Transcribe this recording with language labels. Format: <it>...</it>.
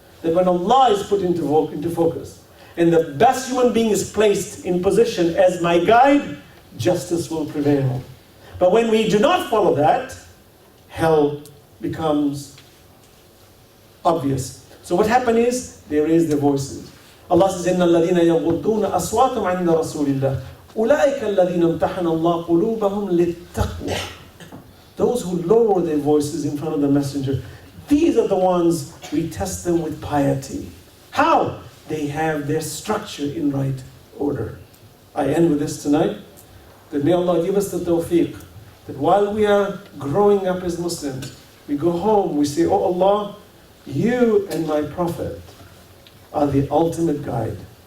<en>That when Allah is put into focus, and the best human being is placed in position as my guide, justice will prevail. But when we do not follow that, hell becomes obvious. So what happened is, they raised their voices.</en> <ar>Allah says, إِنَّ الَّذِينَ يَغُضُّونَ أَصْوَاتَهُمْ عِنْدَ رَسُولِ اللَّهِ أُولَٰئِكَ الَّذِينَ امْتَحَنَ اللَّهُ قُلُوبَهُمْ لِلتَّقْوَى.</ar> <en>Those who lower their voices in front of the messenger, these are the ones we test them with piety. How? They have their structure in right order. I end with this tonight, that may Allah give us the tawfiq, that while we are growing up as Muslims, we go home, we say, oh Allah, you and my Prophet are the ultimate guide.</en>